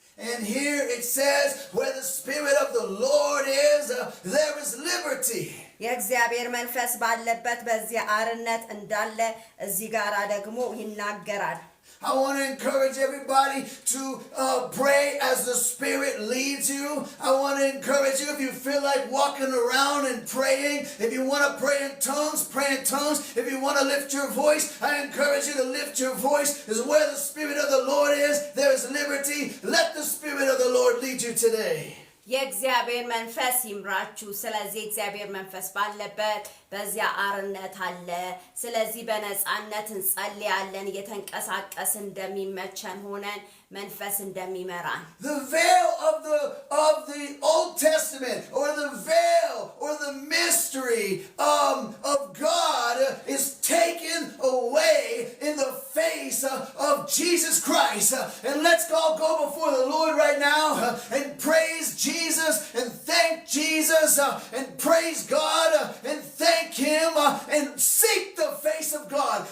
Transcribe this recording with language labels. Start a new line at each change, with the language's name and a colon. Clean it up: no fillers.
English: And here it says, where the Spirit of the Lord is, there is liberty.
Amharic: የእግዚአብሔር መንፈስ ባለበት በዚያ አርነት እንዳለ እዚህ ጋር ደግሞ ይናገራል
English: I want to encourage everybody to pray as the Spirit leads you. I want to encourage you, if you feel like walking around and praying, if you want to pray in tongues, pray in tongues. If you want to lift your voice, I encourage you to lift your voice. Is where the Spirit of the Lord is, there is liberty. Let the Spirit of the Lord lead you today.
Amharic: የእግዚአብሔር መንፈስ ይምራችሁ ስለዚህ እግዚአብሔር መንፈስ ባለበት በዚያ አርነት አለ ስለዚህ በነጻነት እንጸልያለን እየተንቀሳቀስ እንደሚመቸን ሆነን መንፈስ እንደሚመራን
English: The veil of the Old Testament or the veil or the mystery of God is taken away in the face of Jesus Christ. And let's all go before the Lord right now and praise Jesus and thank Jesus and praise God and thank Him and seek the face of God.